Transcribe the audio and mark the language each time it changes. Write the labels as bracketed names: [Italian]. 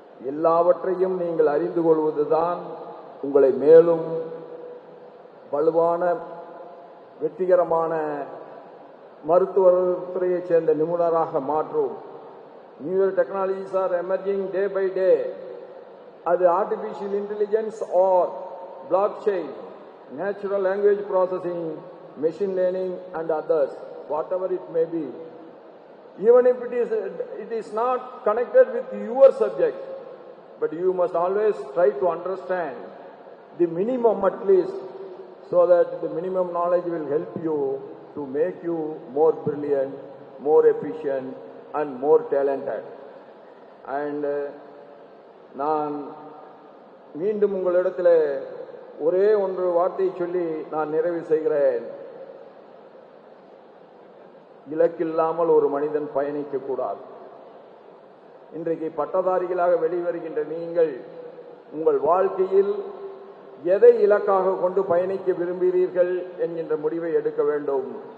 [Tamil] எல்லாவற்றையும் நீங்கள் அறிந்து கொள்வதுதான் உங்களை மேலும் வலுவான வெற்றிகரமான மருத்துவத்துறையைச் சேர்ந்த நிபுணராக மாற்றும். [English] New technologies are emerging day by day. அது artificial intelligence or block chain, natural language processing, machine learning and others, whatever it may be. Even if it is not connected with your subject, but you must always try to understand the minimum at least, so that the minimum knowledge will help you to make you more brilliant, more efficient and more talented. [Tamil] And நான் மீண்டும் உங்களிடத்தில் ஒரே ஒன்று வார்த்தை சொல்லி நான் நிறைவு செய்கிறேன். இலக்கில்லாமல் ஒரு மனிதன் பயணிக்க கூடாது. இன்றைக்கு பட்டதாரிகளாக வெளிவருகின்ற நீங்கள் உங்கள் வாழ்க்கையில் எதை இலக்காக கொண்டு பயணிக்க விரும்புகிறீர்கள் என்கின்ற முடிவை எடுக்க வேண்டும்.